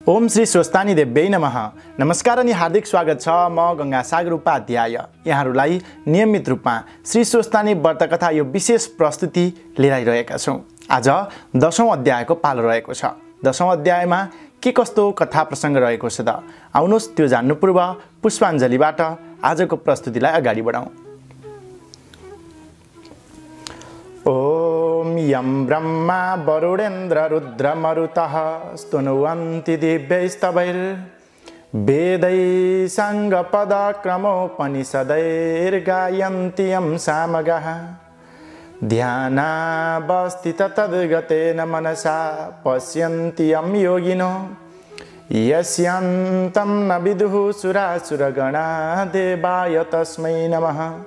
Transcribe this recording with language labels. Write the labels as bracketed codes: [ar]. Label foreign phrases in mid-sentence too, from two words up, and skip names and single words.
[sa] ओम श्री स्वस्तानी देव्यै नमः। [ne] नमस्कार अनि हार्दिक स्वागत छ। म गंगासागर उपाध्याय यहाँहरूलाई नियमित रूपमा श्री स्वस्तानी व्रत कथा यो विशेष प्रस्तुति लिएर आइरहेका छौँ। आज 10औं अध्यायको पालो रहेको छ। 10औं अध्यायमा के कस्तो कथा प्रसङ्ग रहेको छ त आउनुहोस् त्यो जान्नु पूर्व पुष्पाञ्जलीबाट आजको प्रस्तुतिलाई अगाडि बढाउँ। [sa] ओम यं ब्रह्मा वरुणेन्द्र रुद्र मरुतः स्तुनुवन्ति दिव्यैस्तवैर् वेदैः साङ्गपदक्रमोपनिषदैर्गायन्ति यं सामगाः ध्यानावस्थित तद्गतेन मनसा पश्यन्ति यं योगिनो यस्यान्तं न विदुः सुरासुरगणा देवाय तस्मै नमः।